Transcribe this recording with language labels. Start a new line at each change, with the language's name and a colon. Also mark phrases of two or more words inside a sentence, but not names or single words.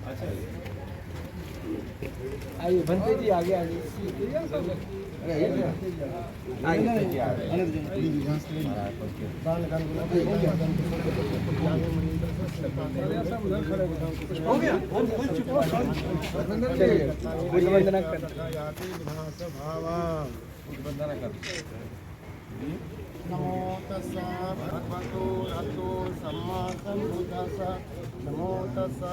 Hindi: आइए बनते जी आगे आगे हो गया धर्मेंद्र जी वंदना कर
Pali: नमो तस्सा भगवतो रतो सम्मा सम्बुद्धस्सा नमो तस्सा